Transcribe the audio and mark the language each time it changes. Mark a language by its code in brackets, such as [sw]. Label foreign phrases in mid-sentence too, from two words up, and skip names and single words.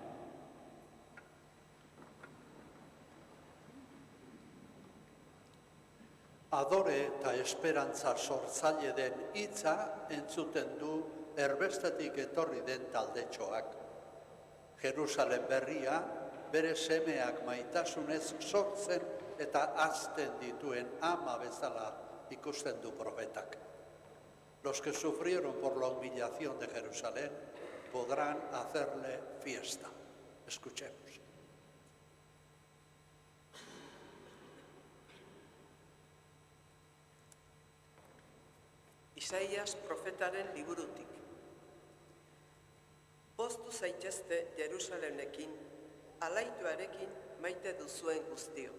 [eu] Adore eta esperantza sortzaile den hitza entzuten du erbestetik etorri den taldetxoak. Jerusalem berria bere semeak maitasunez sortzen eta hazten dituen ama bezala ikusten du profetak. [es] Los que sufrieron por la humillación de Jerusalén podrán hacerle fiesta. Escuchemos. [eu] Isaias profetaren liburutik. Poztu zaitezte Jerusalemekin, alaituarekin maite duzuen guztiok.